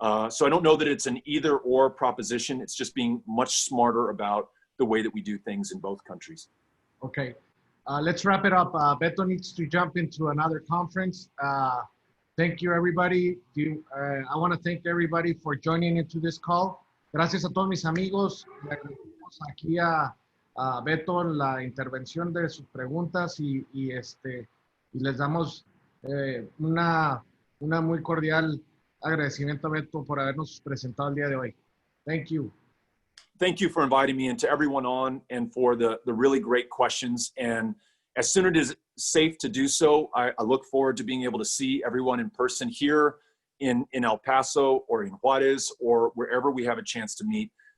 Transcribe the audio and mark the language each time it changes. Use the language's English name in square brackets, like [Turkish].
[English] So I don't know that it's an either or proposition. It's just being much smarter about the way that we do things in both countries. Okay, let's wrap it up. Beto needs to jump into another conference. Thank you, everybody. I want to thank everybody for joining into this call. [Spanish] Gracias a todos mis amigos. Le agradecemos aquí a Beto la intervención de sus preguntas y les damos una muy cordial agradecimiento a Beto por habernos presentado el día de hoy. [English] Thank you. Thank you for inviting me, and to everyone on, and for the really great questions. And as soon as it is safe to do so, I look forward to being able to see everyone in person here in El Paso or in Juarez or wherever we have a chance to meet.